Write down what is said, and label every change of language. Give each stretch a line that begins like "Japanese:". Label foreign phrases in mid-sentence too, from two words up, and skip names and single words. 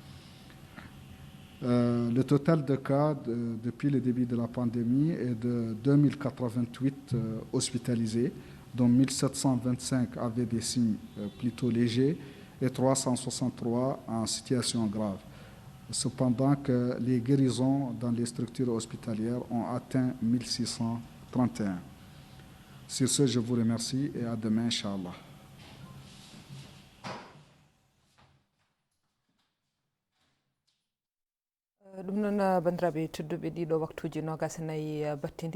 French: Le total de cas depuis le début de la pandémie est de 2088 hospitalisés, dont 1725 avaient des signes plutôt légers et 363 en situation grave. Cependant que les guérisons dans les structures hospitalières ont atteint 1631. Sur ce, je vous remercie et à demain, Inch'Allah.
Fula: ɗum noon bandiraɓe tedduɓe ɗiɗo waktuji nogas e nayyi battidi